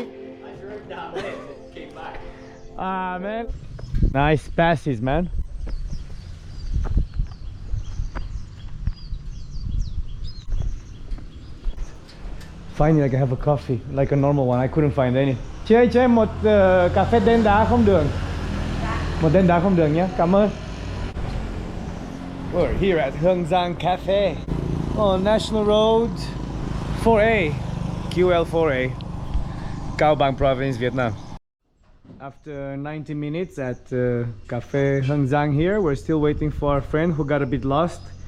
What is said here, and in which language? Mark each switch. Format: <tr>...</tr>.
<en>I drove down there and came back. Ah, man. Nice passes, man. Finally, I can have a coffee, like a normal one. I couldn't find any.</en> <vi>Chị ơi, cho em một cà phê đen đá không đường. Một đen đá không đường nhé. Cảm ơn.</vi> <en>We're here at Hương Giang Cafe on National Road 4A, QL4A, Cao Bằng Province, Vietnam. After 90 minutes at Cafe Hương Giang here, we're still waiting for our friend who got a bit lost.</en>